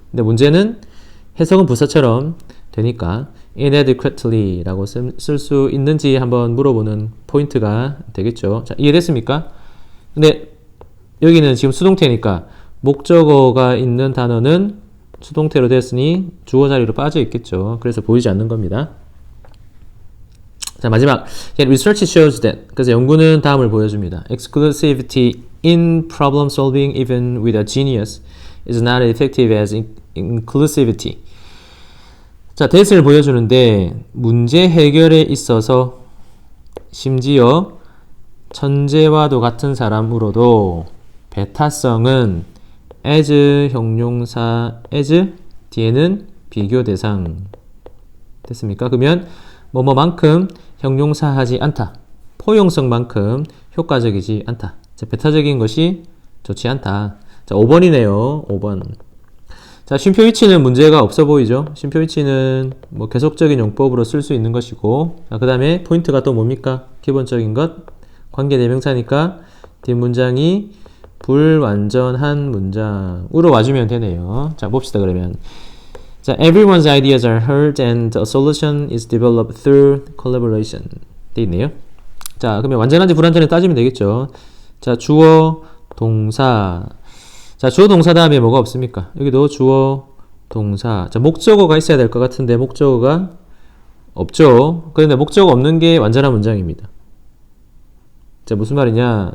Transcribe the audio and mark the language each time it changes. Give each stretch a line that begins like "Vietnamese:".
Korean: 근데 문제는 해석은 부사처럼 되니까 inadequately 라고 쓸 수 있는지 한번 물어보는 포인트가 되겠죠. 자, 이해됐습니까? 근데 여기는 지금 수동태니까 목적어가 있는 단어는 수동태로 됐으니 주어 자리로 빠져 있겠죠. 그래서 보이지 않는 겁니다. 자, 마지막.
English: Research shows that.
Korean: 그래서 연구는 다음을 보여줍니다.
English: Exclusivity in problem solving even with a genius is not as effective as inclusivity.
Korean: 자, that을 보여주는데 문제 해결에 있어서 심지어 천재와도 같은 사람으로도 배타성은 as 형용사 as 뒤에는 비교 대상 됐습니까? 그러면 뭐뭐만큼 형용사하지 않다. 포용성만큼 효과적이지 않다. 자, 배타적인 것이 좋지 않다. 자, 5번이네요. 5번. 자, 쉼표 위치는 문제가 없어 보이죠? 쉼표 위치는 뭐 계속적인 용법으로 쓸 수 있는 것이고, 자, 그 다음에 포인트가 또 뭡니까? 기본적인 것. 관계대명사니까 뒷문장이 불완전한 문장으로 와주면 되네요. 자, 봅시다, 그러면. 자,
English: everyone's ideas are heard and a solution is developed through collaboration.
Korean: 돼 있네요. 자, 그러면 완전한지 불완전한지 따지면 되겠죠. 자, 주어, 동사. 자, 주어, 동사 다음에 뭐가 없습니까? 여기도 주어, 동사. 자, 목적어가 있어야 될 것 같은데 목적어가 없죠. 그런데 목적어 없는 게 완전한 문장입니다. 자, 무슨 말이냐?